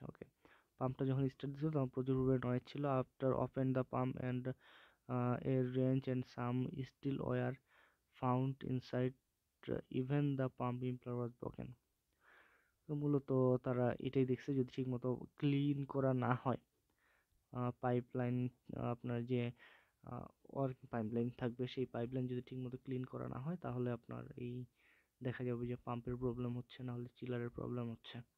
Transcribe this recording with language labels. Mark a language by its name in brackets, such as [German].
[Bangla] ওকে, পাম্পটা যখন স্টার্ট দিছিল তখন প্রচুর পরিমাণে নয়েজ ছিল। [English] After open the pump and a wrench and some steel wire found inside, even the pump impeller was broken. [Bangla] তো মূলত তারা এটাই দেখছে, যদি ঠিকমতো ক্লিন করা না হয় পাইপলাইন, আপনার যে পাইপলাইন থাকবে সেই পাইপলাইন যদি ঠিকমতো ক্লিন করা না হয় তাহলে আপনার এই দেখা যাবে যে পাম্পের প্রবলেম হচ্ছে, না হলে চিলারের প্রবলেম হচ্ছে।